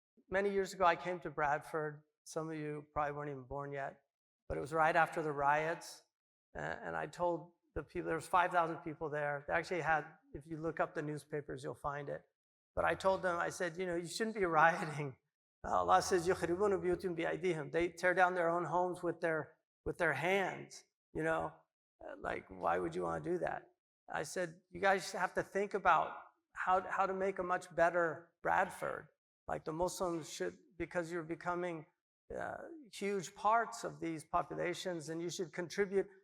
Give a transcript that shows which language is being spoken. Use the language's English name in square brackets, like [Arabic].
[English] Many years ago, I came to Bradford. Some of you probably weren't even born yet, but it was right after the riots, and I told the people, there was 5,000 people there. They actually had, if you look up the newspapers, you'll find it. But I told them, I said, you know, you shouldn't be rioting. Allah says, [Arabic] يُخْرِبُونَ بِيُوتِهِمْ بِأَيْدِيهِمْ. [English] They tear down their own homes with their hands, you know. Like, why would you want to do that? I said, you guys have to think about how to make a much better Bradford. Like, the Muslims should, because you're becoming huge parts of these populations, and you should contribute.